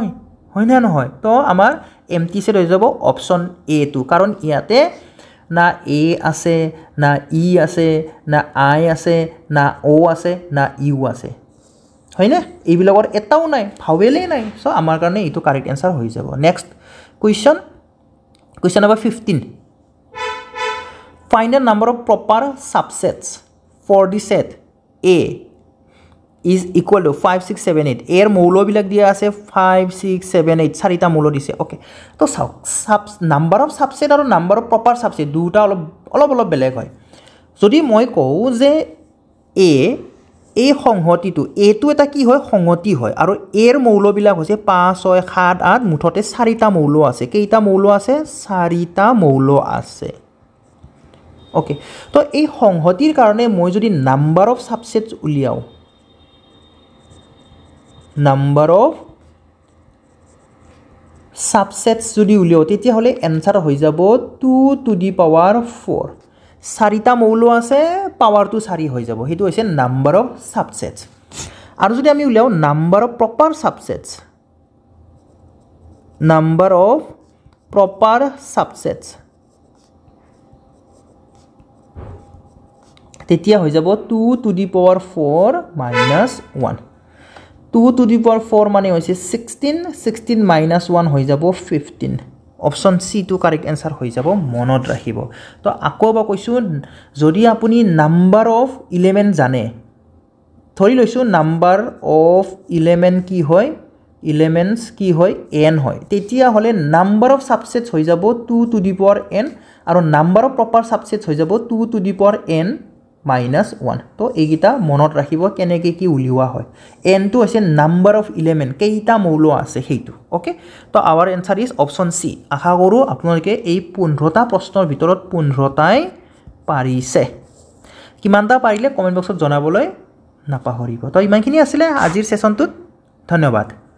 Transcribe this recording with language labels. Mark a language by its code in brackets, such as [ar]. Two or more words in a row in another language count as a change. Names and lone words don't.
[as] হয় না নহয় তো আমাৰ [en] empty set [as] হৈ যাব [en] option A [as] টো কাৰণ ইয়াতে না এ আছে না ই আছে না আই আছে না ও আছে না ইউ আছে হয় না এইবিলাকৰ এটাও নাই ভাৱেলেই নাই সো আমাৰ কাৰণে এইটো কাৰেক্ট আনসাৰ হৈ যাব [en] next question number 15 find the number of proper subsets for the set A is equal to [as] 5 6 7 8 এর মৌল বিলাক দিয়া আছে 5 6 7 8 চাৰিটা মৌল দিছে ওকে তো [en] number of subset [as] আৰু [en] number of proper subset [as] দুটা অলপ বেলেগ হয় যদি মই কওঁ যে এই সংহতিটো এটো এটা কি হয় সংহতি হয় আৰু এৰ মৌল বিলাক হৈছে 5 6 7 8 মুঠতে চাৰিটা মৌল আছে কেইটা মৌল আছে চাৰিটা মৌল আছে ওকে তো এই সংহতিৰ কাৰণে মই যদি [en] number of subsets [as] উলিয়াও [en] number of subsets [as] যদি উলিয়াও তেতিয়া হলে আনসাৰ হৈ যাব [en] 2 to the power 4 [as] চাৰিটা মৌল আছে পাৱাৰটো 4 হৈ যাব হেতু হৈছে [en] number of subsets [as] আৰু যদি আমি উলিয়াও [en] number of proper [as] সাবসেটস তেতিয়া হৈ যাব [en] 2 to the power 4 minus 1 2 to the power 4 [as] মানে হৈছে 16 minus 1 হৈ যাব 15 [en] option C [as] টু [en] correct answer [as] হৈ যাব মনত ৰাখিব তো আকৌ বা কৈছো যদি আপুনি [en] number of element [as] জানে ধৰি লৈছো [en] number of element [as] কি হয় elements কি হয় n হয় তেতিয়া হলে [en] number of subsets [as] হৈ যাব [en] 2 to the power n [as] আৰু [en] number of proper subsets [as] হৈ যাব [en] 2 to the power n minus 1 [as] তো এইগিটা মনত ৰাখিব কেনেকৈ কি উলিওৱা হয় n টো হৈছে [en] number of element [as] কেইটা মৌল আছে সেইটো ওকে তো [en] our answer is option C [as] আশা কৰো আপোনালোকে এই 15টা প্ৰশ্নৰ ভিতৰত 15টাই পাৰিছে কিমানটা পাৰিলে [en] comment boxত [as] জনাবলৈ নাপাহৰিব তো ইমানখিনি আছিল আজিৰ সেশনটোত ধন্যবাদ